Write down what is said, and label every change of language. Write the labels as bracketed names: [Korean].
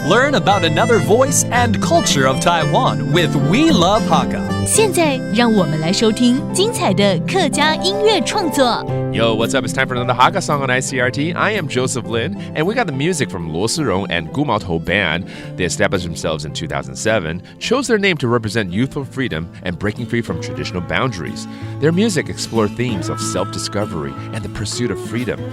[English] Learn about another voice and culture of Taiwan with We Love Hakka. [Chinese] 现在让我们来收听精彩的客家音乐创作。 [English] Yo, what's up? It's time for another Hakka song on ICRT. I am Joseph Lin, and we got the music from Lo Sirong and Gomoteu Band. They established themselves in 2007, chose their name to represent youthful freedom and breaking free from traditional boundaries. Their music explored themes of self-discovery and the pursuit of freedom.